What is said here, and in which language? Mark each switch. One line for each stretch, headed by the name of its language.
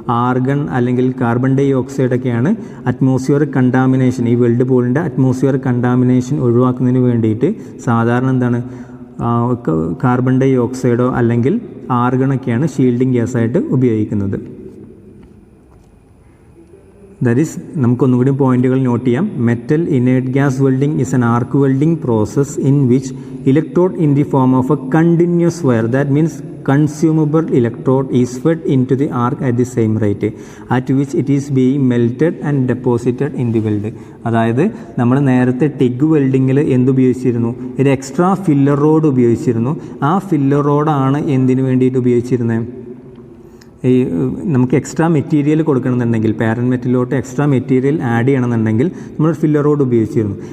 Malayalam: Argon അല്ലെങ്കിൽ carbon dye ഓക്സൈഡൊക്കെയാണ് atmospheric contamination, ഈ weld പൂളിൻ്റെ atmospheric contamination ഒഴിവാക്കുന്നതിന് വേണ്ടിയിട്ട് സാധാരണ എന്താണ്, കാർബൺ ഡൈ ഓക്സൈഡോ അല്ലെങ്കിൽ ആർഗണൊക്കെയാണ് ഷീൽഡിംഗ് ഗ്യാസായിട്ട് ഉപയോഗിക്കുന്നത്. ദാറ്റ് ഈസ്, നമുക്കൊന്നും കൂടി പോയിന്റുകൾ നോട്ട് ചെയ്യാം.
English: Metal inert gas welding is an arc welding process in which electrode in the form of a continuous wire, that means consumable electrode is fed into the arc at the same rate at which it is being melted and deposited in the weld.
Malayalam: അതായത് നമ്മൾ നേരത്തെ TIG വെൽഡിങ്ങിൽ എന്തുപയോഗിച്ചിരുന്നു, ഒരു extra filler road ഉപയോഗിച്ചിരുന്നു. ആ filler റോഡാണ് എന്തിനു വേണ്ടിയിട്ട് ഉപയോഗിച്ചിരുന്നത്, ഈ നമുക്ക് extra material കൊടുക്കണമെന്നുണ്ടെങ്കിൽ, parent മെറ്റലിലോട്ട് extra material add ചെയ്യണമെന്നുണ്ടെങ്കിൽ നമ്മൾ ഫില്ലർ റോഡ് ഉപയോഗിച്ചിരുന്നു.